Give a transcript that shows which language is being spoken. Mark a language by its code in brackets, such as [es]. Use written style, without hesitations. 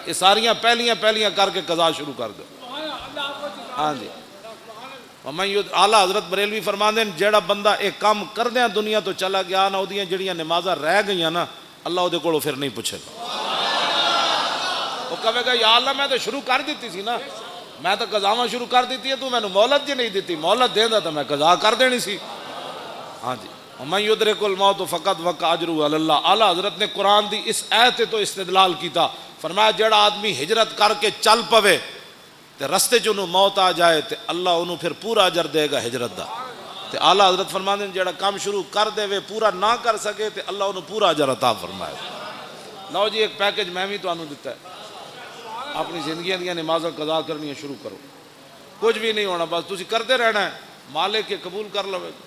[pa] یہ ساریاں پہلیاں کر کے قضا شروع کر دو. ہاں جی اعلیٰ حضرت بریلوی فرماندے ہیں جیڑا بندہ ایک کام کردیاں دنیا تو چلا گیا نا وہ جڑیاں نمازاں رہ گئیاں نا اللہ وہ کولوں پھر نہیں پوچھے گا. وہ کہے گا یا اللہ میں تو شروع کر دیتی سی نا، میں تو قضاواں شروع کر دیتی ہے، تو میں نے مہلت جی نہیں دیتی، مہلت دیندا تو میں قضا کر دینی سی. ہاں جی [ar] وَمَن يُدْرِكُ الْمَوْتُ فَقَدْ وَقَعَ أَجْرُهُ عَلَى اللَّهِ. [pa] اعلیٰ حضرت نے قرآن دی اس آیت تو استدلال کیتا، فرمایا جڑا آدمی ہجرت کر کے چل پوے تے رستے چ انہوں موت آ جائے تے اللہ انہوں پھر پورا اجر دے گا ہجرت دا. تے اعلیٰ حضرت فرماندے ہیں جڑا کام شروع کر دے وے پورا نہ کر سکے تے اللہ انہوں پورا اجر عطا فرمائے. لو جی ایک پیکج میں بھی تانوں دیتا ہے، اپنی زندگیاں دیاں نمازاں قضا کرنی شروع کرو. کچھ بھی نہیں ہونا، بس تسی کرتے رہنا ہے، مالک کے قبول کر لو.